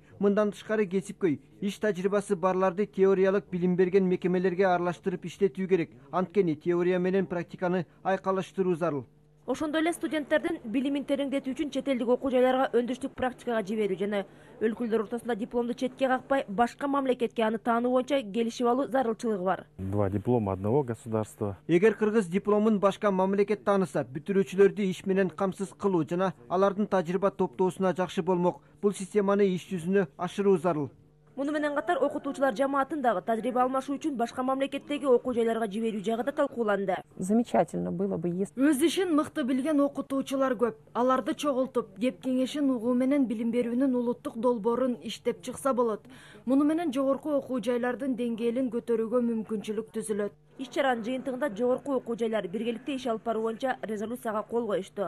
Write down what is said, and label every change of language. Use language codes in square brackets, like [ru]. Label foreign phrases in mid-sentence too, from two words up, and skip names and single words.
[ky] Мындан тышкары кесипкөй иш тажрыйбасы барларды теориялык билим берген мекемелерге аралаштырып иштетүү керек. Анткени теория менен практиканы айкалаштыруу зарыл. Ошондой эле студенттердин билимин тереңдетүү үчүн чет элдик окуу жайларга өндүрүштүк практикага жиберүү жана өлкөлөр ортосунда дипломду четке какпай башка мамлекетке аны таануу боюнча келишип алуу зарылчылыгы бар. [ru] 2 диплома одного государства. [ky] Эгер кыргыз дипломун башка мамлекет тааныса, бүтүрүүчүлөрдү иш менен камсыз кылуу жана алардын тажрыйба топтоосуна жакшы болмок. Бул системаны иш жүзүнө ашыруу зарыл. Муну менен катар окутуучулар жамаатын дагы тажрыйба алмашуу үчүн башка мамлекеттеги окуу жайларга жиберүү жагы да талкууланды. [ru] Замечательно было бы, если [ky] өз ишин мыкты билген окутуучулар көп. Аларды чогултуп, кеп кеңешин угуу менен билим берүүнүн улуттук долбоорун иштеп чыкса болот. Муну менен жогорку окуу жайлардын деңгээлин көтөрүүгө мүмкүнчүлүк түзүлөт. Иш-чаранын жыйынтыгында жогорку окуу жайлар биргеликте иш алып баруу боюнча резолюцияга кол коюшту.